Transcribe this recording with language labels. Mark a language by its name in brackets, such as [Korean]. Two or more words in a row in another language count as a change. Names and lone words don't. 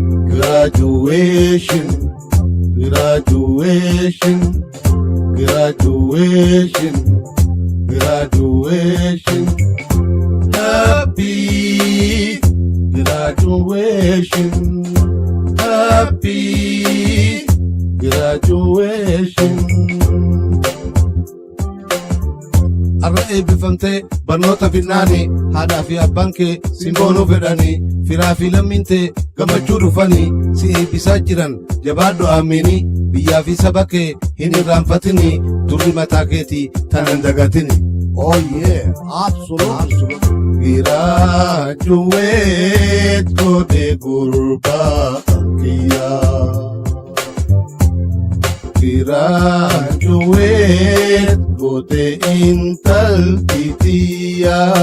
[English] Graduation, graduation, graduation, graduation. Happy graduation, happy graduation. [Oromo] Arra eebbifamtee barnoota finnaani, haadhaa fi abbaan kee si boonuu fedhani, firaa fi lammiin tee gammachuu dhufani, si eebbisaa jiran jabaadhu aamiini, biyyaa fi saba kee hin irraanfatini, turri mataa keetii tanan dagatini. [English] Oh yeah, absolutely. [Oromo] Graduate goote gurbaa kiyya. Graduate goote intal titiya.